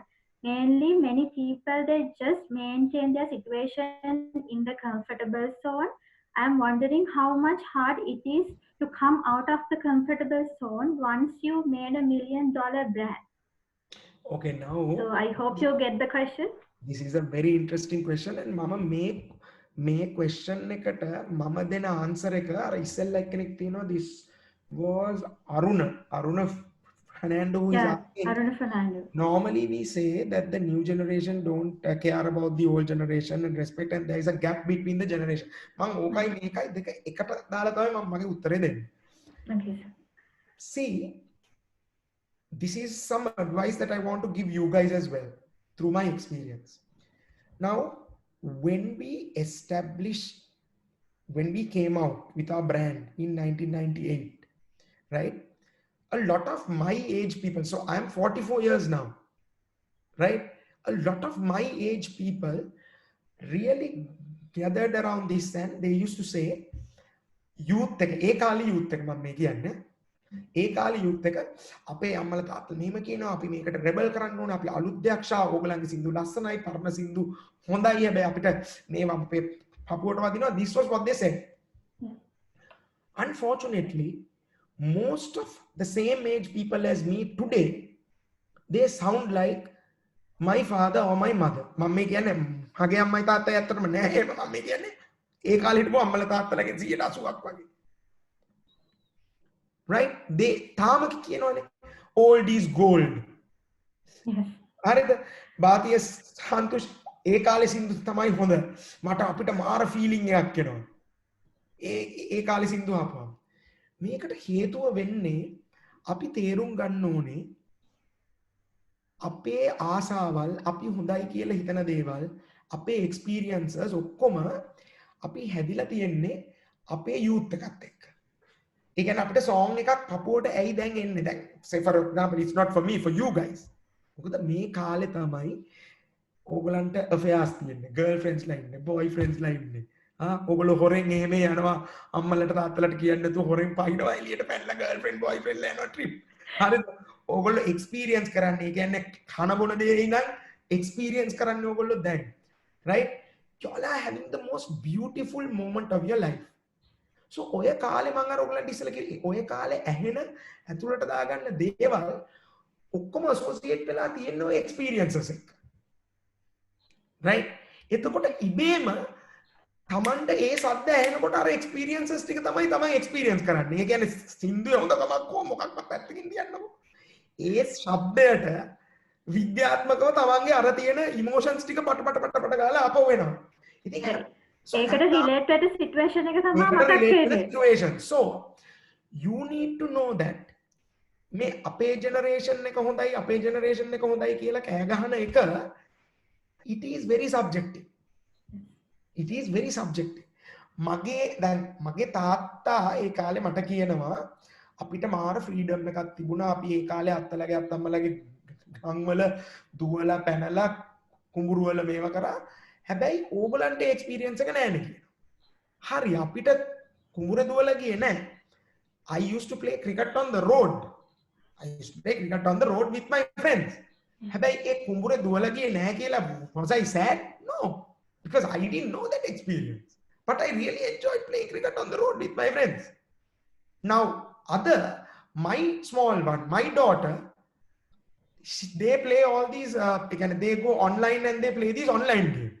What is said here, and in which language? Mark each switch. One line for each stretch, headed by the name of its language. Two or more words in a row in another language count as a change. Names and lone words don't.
English: Mainly many people, they just maintain their situation in the comfortable zone. I'm wondering how much hard it is to come out of the comfortable zone once you made $1 million brand. Okay, now So I hope you get the question. This is a very interesting question, and
Sinhala: mama මේ question එකට මම දෙන answer එක අර ඉස්සෙල්ලා කෙනෙක් තියෙනවා
English: this was Aruna Fernando who is asking. Aruna Fernando. Normally we say that the new generation don't care about the old generation and respect, and there is a gap between the generation.
Sinhala: මම ඕකයි මේකයි දෙක එකට දාලා තමයි මම මගේ උත්තරේ දෙන්නේ.
English: Okay, sir. See, this is some advice that I want to give you guys as well through my experience. Now, when we came out with our brand in 1998, right? A lot of my age people, so I'm 44 years now, right? A lot of my age people really gathered around this, and they used to say,
Sinhala: youth එක ඒ කාලේ youth එක මම මේ කියන්නේ ඒ කාලේ youth එක අපේ අම්මලා තාත්තලා මෙහෙම කියනවා අපි මේකට rebel කරන්න ඕනේ අපි අලුත් දෙයක් ෂා ඕගලන්ගේ සින්දු ලස්සනයි පරණ සින්දු හොඳයි හැබැයි අපිට මේවා අපේ පපුවට වදිනවා.
English: This was what they said. Unfortunately, most of the same age people as me today, they sound like my father or my mother.
Sinhala: මම මේ කියන්නේ මගේ අම්මයි තාත්තයි ඇත්තටම නෑ එහෙම මම මේ කියන්නේ ඒ කාලේ හිටපු අම්මලා තාත්තලාගේ 180ක් වගේ.
English: Right? they
Sinhala: තාම කියනවනේ
English: old is gold.
Sinhala: හරිද? භාතිය සන්තුෂ් ඒ කාලේ සින්දු තමයි හොඳ. මට අපිට මාර ෆීලිං එකක් එනවා. ඒ කාලේ සින්දු ආපුවා. මේකට හේතුව වෙන්නේ අපි තේරුම් ගන්න ඕනේ අපේ ආසාවල් අපි හොඳයි කියලා හිතන දේවල් අපේ එක්ස්පීරියන්සස් ඔක්කොම අපි හැදිලා තියෙන්නේ අපේ youth එකත් එක්ක. ඒ කියන්නේ අපිට song එකක් පපුවට ඇයි දැන් එන්නේ දැන්
English: say for example it's not for me, for you guys.
Sinhala: මොකද මේ කාලේ තමයි ඕගලන්ට affairs තියෙන්නේ, girlfriends ලා ඉන්නේ, boyfriends ලා ඉන්නේ. ඔගොල්ලෝ හොරෙන් එහෙම යනවා අම්මලට තාත්තලට කියන්නේ නැතුව හොරෙන් පහිනවා එළියට පැනලා
English: girlfriend boyfriend
Sinhala: ලා යනවා trip. හරිද? ඕගොල්ලෝ experience කරන්නේ. ඒ කියන්නේ කන බොන දේ ඉඳන් experience කරන්නේ ඕගොල්ලෝ දැන්.
English: Right? You all are having the most beautiful moment of your life.
Sinhala: So ඔය කාලේ මම අර ඔයගලන්ට ඉස්සෙල්ලා කිව්වේ ඔය කාලේ ඇහෙන ඇතුළට දාගන්න දේවල් ඔක්කොම associate වෙලා තියෙන ඔය experiences එක. right? එතකොට ඉබේම තමන්ට ඒ සද්ද ඇහෙනකොට අර experiences ටික තමයි experience කරන්නේ. ඒ කියන්නේ සින්දුවේ හොඳකමක් හෝ මොකක්වත් පැත්තකින් තියන්නකො. ඒ ශබ්දයට විද්‍යාත්මකව තමන්ගේ අර තියෙන emotions ටික පට ගාලා අපව වෙනවා. ඉතින් ඒකට relate වෙන situation එක තමයි මතක් වෙන්නේ.
English: situation. So you need to know that
Sinhala: මේ අපේ generation එක හොඳයි අපේ generation එක හොඳයි කියලා කෑ ගහන එක
English: it is very subjective. It is very subjective.
Sinhala: මගේ තාත්තා ඒ කාලේ මට කියනවා අපිට මාර freedom එකක් තිබුණා. අපි ඒ කාලේ අත්තලගේ අත්තම්මලගේ ගම්වල දුවලා පැනලා කුඹුරු වල මේව කරා. හැබැයි ඕගලන්ට experience එක නැහැ නේ කියනවා. හරි අපිට කුඹුර දුවලා ගියේ නැහැ.
English: I used to play cricket on the road. I used to play cricket on the road with my friends.
Sinhala: හැබැයි ඒ කුඹුරේ දුවලා ගියේ නැහැ කියලා
English: was I sad? No. Because I didn't know that experience. But I really enjoyed playing cricket on the road with my friends. Now, my small one, my daughter, they play all these, they go online and they play these online games.